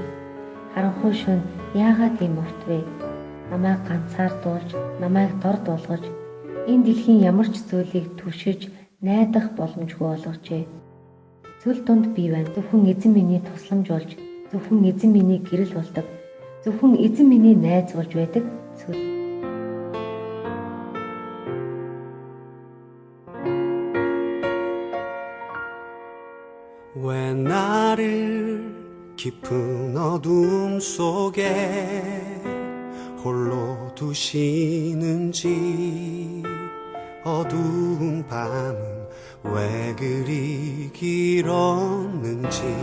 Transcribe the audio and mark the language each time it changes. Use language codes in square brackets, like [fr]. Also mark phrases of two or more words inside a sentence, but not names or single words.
[mn] Харанхуй шөнө яагаад ийм урт вэ? Намайг ганцаардуулж, намайг дор дуулгаж, энэ дэлхийн ямар ч зүйлийг түшиж, найдах боломжгүй болгожээ. Цөл дунд би байна. Зөвхөн эзэн миний тусламж болж, зөвхөн эзэн миний гэрэл болдог, зөвхөн эзэн миний найз болж байдаг цөл. [ko] 왜 나를 깊은 어둠 속에 홀로 두시는지, 어두운 밤은 왜 그리 길었는지,